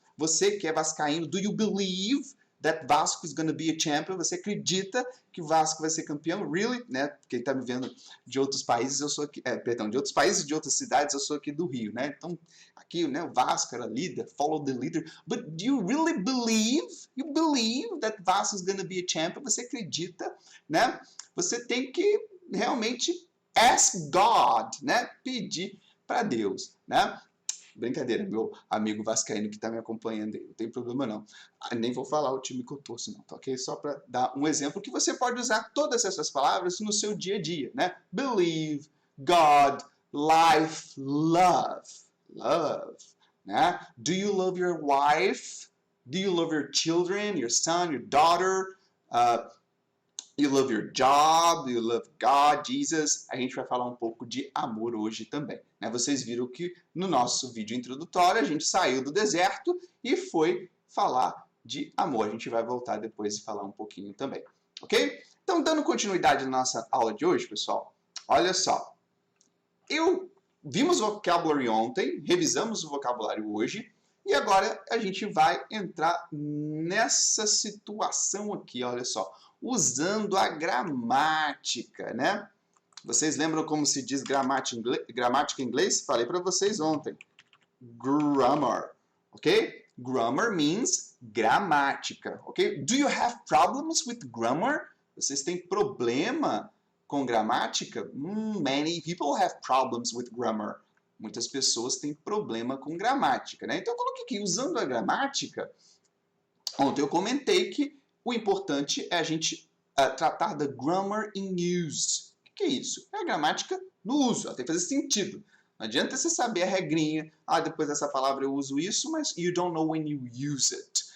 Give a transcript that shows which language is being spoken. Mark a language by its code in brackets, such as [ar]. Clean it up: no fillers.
[pt] Você que é vascaíno, [en] do you believe that Vasco is going to be a champion? [pt] Você acredita que o Vasco vai ser campeão? Really? Né? Quem está me vendo de outros países, eu sou aqui, de outros países e de outras cidades, eu sou aqui do Rio, né? Então, aqui, né, o Vasco era líder, [en] follow the leader. But do you really believe? You believe that Vasco is going to be a champion? [pt] Você acredita, né? Você tem que realmente [en] ask God, [pt] né? Pedir para Deus, né? Brincadeira, meu amigo vascaíno que está me acompanhando aí, não tem problema não. Nem vou falar o time que eu torço não, tá ok? Só para dar um exemplo que você pode usar todas essas palavras no seu dia a dia, né? [en] Believe, God, life, love, né? Do you love your wife? Do you love your children, your son, your daughter? You love your job, you love God, Jesus. [pt] A gente vai falar um pouco de amor hoje também, né? Vocês viram que no nosso vídeo introdutório a gente saiu do deserto e foi falar de amor. A gente vai voltar depois e falar um pouquinho também, ok? Então, dando continuidade na nossa aula de hoje, pessoal, olha só. Vimos o vocabulary ontem, revisamos o vocabulário hoje, e agora a gente vai entrar nessa situação aqui, olha só, usando a gramática, né? Vocês lembram como se diz gramática em inglês? Falei para vocês ontem. Grammar, ok? [en] Grammar means gramática, ok? Do you have problems with grammar? [pt] Vocês têm problema com gramática? [en] Many people have problems with grammar. [pt] Muitas pessoas têm problema com gramática, né? Então eu coloquei aqui, usando a gramática, ontem eu comentei que o importante é a gente tratar da [en] grammar in use. [pt] O que é isso? É a gramática no uso, ela tem que fazer sentido. Não adianta você saber a regrinha, depois dessa palavra eu uso isso, mas [en] you don't know when you use it.